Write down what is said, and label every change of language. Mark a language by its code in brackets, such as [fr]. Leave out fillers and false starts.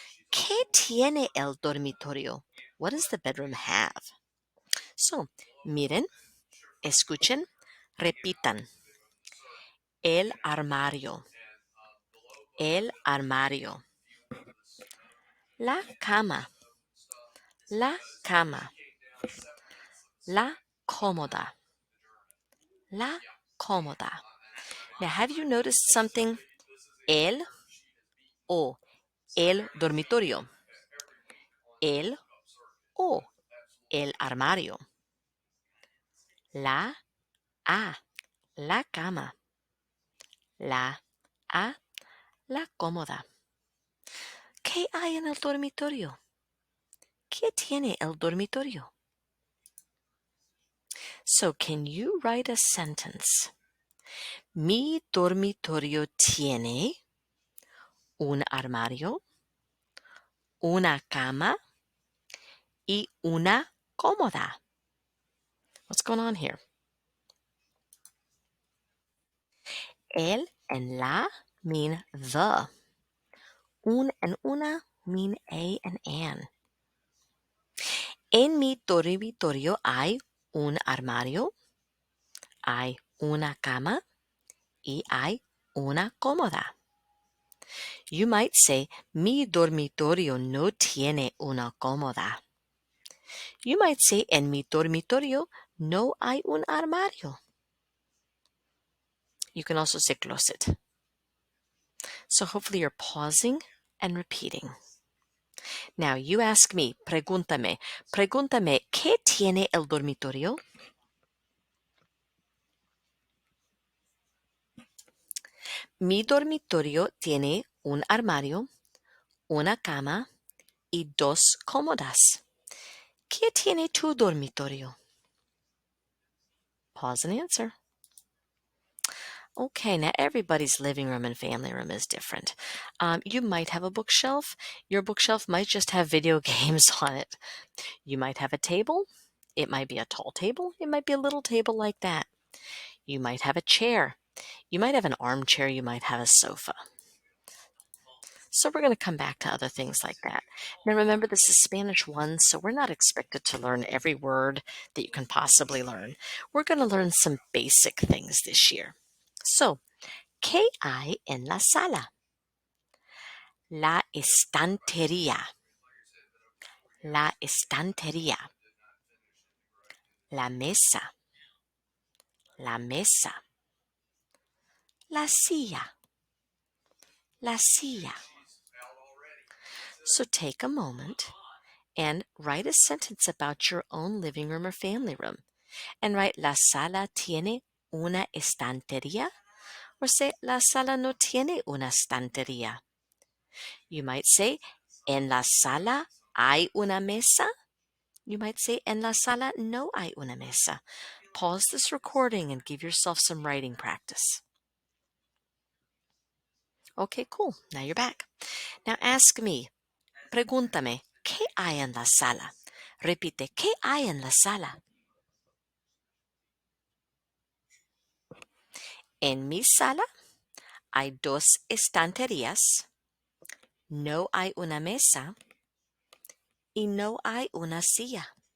[es] Que tiene el dormitorio? [en] What does the bedroom have? [es] So miren, escuchen, repitan. El armario. El armario. La cama. La cama. La cómoda. La cómoda. [en] Now, have you noticed something? [es] El o el dormitorio. El o el armario. La a la cama. La a la cómoda. ¿Qué hay en el dormitorio? ¿Qué tiene el dormitorio? [en] So, can you write a sentence? [es] Mi dormitorio tiene un armario, una cama y una cómoda. [en] What's going on here? El and la mean the. Un and una mean a and an. [es] En mi dormitorio hay un armario, hay una cama y hay una cómoda. [en] You might say, [es] mi dormitorio no tiene una cómoda. [en] You might say, [es] en mi dormitorio no hay un armario. [en] You can also say closet. So hopefully you're pausing and repeating. Now you ask me, [es] pregúntame, ¿qué tiene el dormitorio? Mi dormitorio tiene un armario, una cama y dos cómodas. ¿Qué tiene tu dormitorio? [en] Pause and answer. Okay, now everybody's living room and family room is different. You might have a bookshelf. Your bookshelf might just have video games on it. You might have a table. It might be a tall table. It might be a little table like that. You might have a chair. You might have an armchair. You might have a sofa. So we're going to come back to other things like that. Now remember, this is Spanish 1, so we're not expected to learn every word that you can possibly learn. We're going to learn some basic things this year. [es] So, ¿qué hay en la sala? La estantería. La estantería. La mesa. La mesa. La silla. La silla. [en] So take a moment and write a sentence about your own living room or family room. And write, [es] la sala tiene una estantería. [en] Or say, [es] la sala no tiene una estantería. [en] You might say, [es] en la sala hay una mesa. [en] You might say, [es] en la sala no hay una mesa. [en] Pause this recording and give yourself some writing practice. Okay, cool. Now you're back. Now ask me, [es] pregúntame, ¿qué hay en la sala? Repite, ¿qué hay en la sala? En mi sala hay dos estanterías, no hay una mesa y no hay una silla.